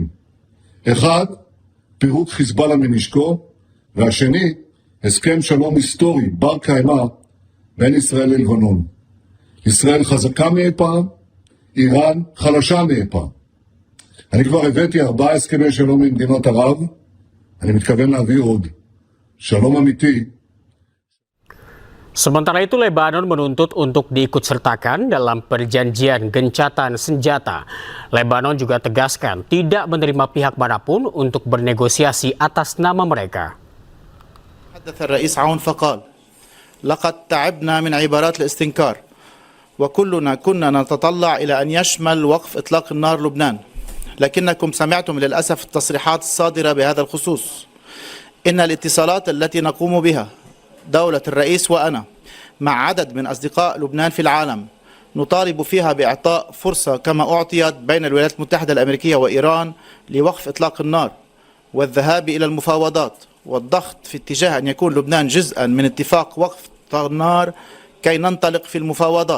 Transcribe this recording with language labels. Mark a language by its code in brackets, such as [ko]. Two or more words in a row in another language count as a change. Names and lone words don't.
[he] אחד, פירוק חיזבאללה מנשקו, והשני, הסכם שלום היסטורי בר קיימא בין ישראל ללבנון. ישראל חזקה מאי פעם, איראן חלשה מאי פעם. אני כבר הבאתי 4 הסכמי שלום עם מדינות ערב, אני מתכוון להביא עוד. שלום אמיתי. [id] Sementara itu Lebanon menuntut untuk diikutsertakan dalam perjanjian gencatan senjata. Lebanon juga tegaskan tidak menerima pihak manapun untuk bernegosiasi atas nama mereka. [ar] تحدث الرئيس عون فقال: لقد تعبنا من عبارات الاستنكار وكلنا كنا نتطلع إلى أن يشمل وقف إطلاق النار لبنان، لكنكم سمعتم للأسف التصريحات الصادرة بهذا الخصوص. إن الاتصالات التي نقوم بها دولة الرئيس وأنا مع عدد من أصدقاء لبنان في العالم نطالب فيها بإعطاء فرصة كما أعطيت بين الولايات المتحدة الأمريكية وإيران لوقف إطلاق النار والذهاب إلى المفاوضات والضغط في اتجاه أن يكون لبنان جزءا من اتفاق وقف النار كي ننطلق في المفاوضات.